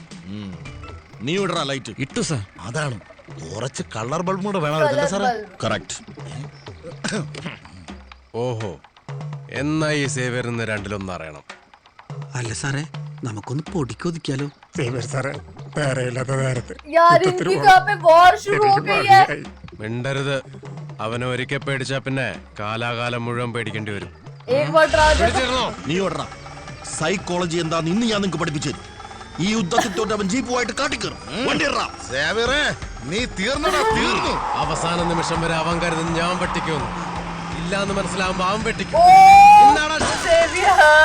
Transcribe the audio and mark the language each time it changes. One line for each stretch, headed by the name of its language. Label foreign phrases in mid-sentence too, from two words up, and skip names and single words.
Malayalam: നീ വിടറാ ലൈറ്റ്. ഇട്ടു സാർ. അതാണ്, കുറച്ച് കളർ ബൾബും കൂടെ വേണം സാറേ. കറക്റ്റ്. ഓഹോ, എന്നാ ഈ സേവ്യറിന്ന് രണ്ടിലൊന്നും അറിയണം. അല്ല സാറേ നമുക്കൊന്ന് പൊടിക്കൊതിക്കാലോ? സാറേ വേറെ ഇല്ലാത്ത നേരത്തെ
Hindi: यार इनकी कहाँ पे वॉर शुरू हो गई है।
Malayalam: മിണ്ടരുത്. അവനെ ഒരിക്കൽ പേടിച്ചാ പിന്നെ കാലാകാലം മുഴുവൻ പേടിക്കേണ്ടി വരും.
Hindi: एक बार डरा दे।
Malayalam: പിടിച്ചിരുന്നോ? നീ വിടറാ. സൈക്കോളജി എന്താന്ന് ഇന്ന് ഞാൻ നിങ്ങൾക്ക് പഠിപ്പിച്ചു തരും. ഈ യുദ്ധത്തിൽ തോറ്റ് അവൻ ജീപ്പുമായിട്ട് കാട്ടിക്കയറും. നീ തീർന്നടാ, തീർന്നു. അവസാന നിമിഷം വരെ അവൻ കരുതുന്നു ഞാൻ വെട്ടിക്കുമെന്ന്. ഇല്ലാന്ന് മനസ്സിലാവുമ്പോ അവൻ വെട്ടിക്കും.
Hindi: ओ सेवियर।